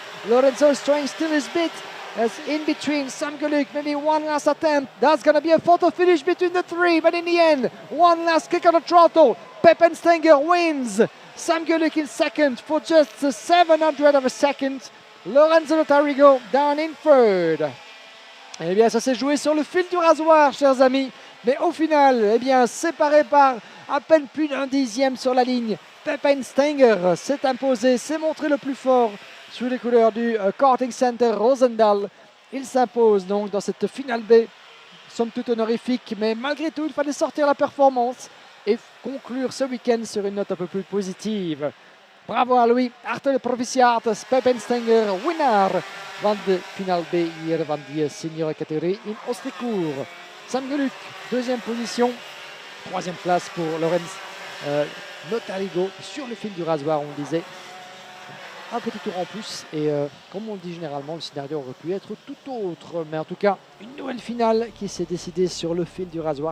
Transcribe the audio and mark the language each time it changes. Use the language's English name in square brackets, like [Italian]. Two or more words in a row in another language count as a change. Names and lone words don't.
[English] Lorenzo is trying still his bit. As in between Sam Gulik, maybe one last attempt. That's going to be a photo finish between the 3, but in the end, one last kick on the throttle. Pepijn Stenger wins. Sam Gulik in second for just a 700th of a second. Lorenzo Notarigo down in third. [French] Eh bien, ça s'est joué sur le fil du rasoir, chers amis. Mais au final, eh bien, séparé par à peine plus d'un dixième sur la ligne, Pepijn Stenger s'est imposé, s'est montré le plus fort sous les couleurs du Karting Center Roosendaal. Il s'impose donc dans cette finale B, somme toute honorifique, mais malgré tout, il fallait sortir la performance et conclure ce week-end sur une note un peu plus positive. Bravo à lui, [Dutch] hartelijk proficiat, Pepijn Stenger, winnaar van de finale B hier van die senior catégorie in Ostricourt. [French] Sam Gulik, deuxième position, troisième place pour Lorenzo Notarigo sur le fil du rasoir, on disait. Un petit tour en plus et comme on le dit généralement, le scénario aurait pu être tout autre. Mais en tout cas, une nouvelle finale qui s'est décidée sur le fil du rasoir.